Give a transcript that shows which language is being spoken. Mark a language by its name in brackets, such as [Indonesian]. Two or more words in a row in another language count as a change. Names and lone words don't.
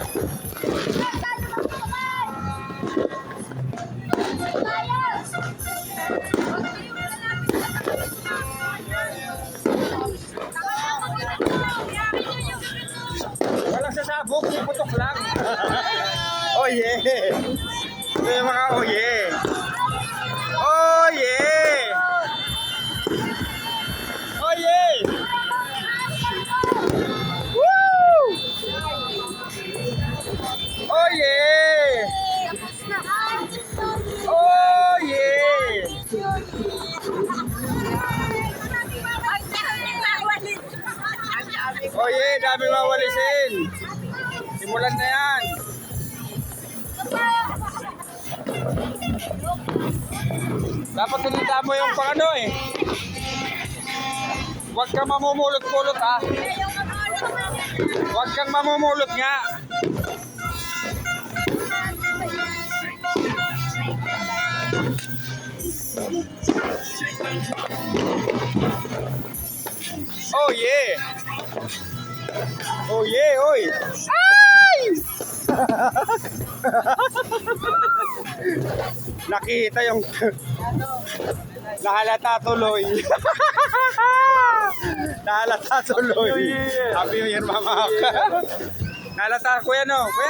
[Filipino] Walang sasabog, puputok lang. [English] Oh yeah! [Filipino] Ito yung mga [English] oh yeah! Oh yeah! Oh yeah! Woo! Oh yeah! Oh yeah! Oh yeah, [Filipino] dami mawalisin. Simulan na yan. Dapat tinita mo yung pang ano eh. Huwag kang mamumulot-pulot ah. Huwag kang mamumulot nga. [English] Oh yeah. Oh yeah, [Filipino] oy. Ay! Nakita yung nahalata tuloy. Nahalata tuloy. [English] Happy New Year, [Filipino] mama. Nahalata, kuya no, kuya.